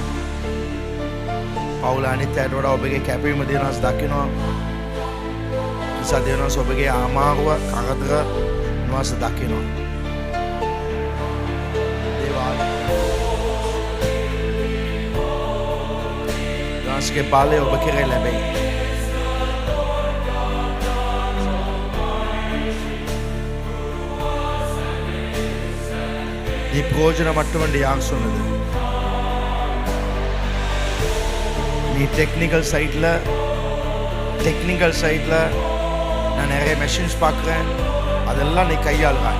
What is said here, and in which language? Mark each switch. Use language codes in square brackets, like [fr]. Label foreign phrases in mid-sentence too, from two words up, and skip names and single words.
[si] පවුල අනිත් අයට වඩා ඔබගේ කැපවීම දෙවියන් වහන්සේ දකිනවා. නිසා දෙවියන් වහන්සේ ඔබගේ අමාරුව කරදර දෙවියන් වහන්සේ දකිනවා. දෙවියන් වහන්සේගේ බලය ඔබ කෙරේ ලැබෙයි. [ta] நீ பிரயோஜனம் மட்டும் என்று யார் சொன்னது? நீ [en] technical side [ta] நான் நிறைய மெஷின்ஸ் பார்க்குறேன், அதெல்லாம் நீ கையாளுறாய்.